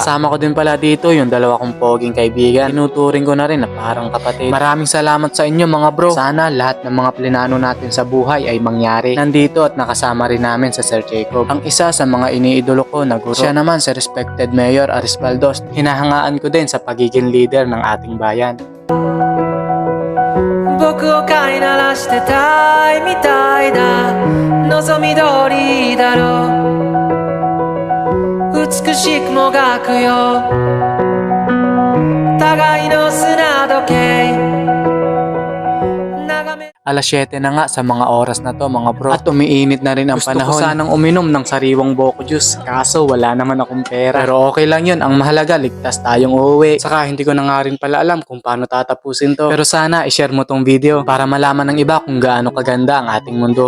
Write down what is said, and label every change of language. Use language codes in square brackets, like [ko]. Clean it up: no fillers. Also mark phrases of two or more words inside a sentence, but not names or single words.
[tl] Kasama ko din pala dito yung dalawa kong poging kaibigan. Tinuturing ko na rin na parang kapatid. Maraming salamat sa inyo mga bro. Sana lahat ng mga plinano natin sa buhay ay mangyari. Nandito at nakasama rin namin sa Sir Jacob, ang isa sa mga iniidolo ko na guro. Siya naman si [en] respected Mayor [tl] Aris Baldos. Hinahangaan ko din sa pagiging leader ng ating bayan. [ja] 僕を飼いならしてたいみたいだ望み通りだろう美しくもがくよ互いの砂時計眺め [tl] Alas 7 na nga sa mga oras na to mga bro. At umiinit na rin ang panahon. Gusto ko sanang uminom ng sariwang Boko Juice. Kaso wala naman akong pera. Pero okay lang yun. Ang mahalaga, ligtas tayong uuwi. Saka hindi ko na nga rin pala alam kung paano tatapusin to. Pero sana i-share mo tong video para malaman ng iba kung gaano kaganda ang ating mundo.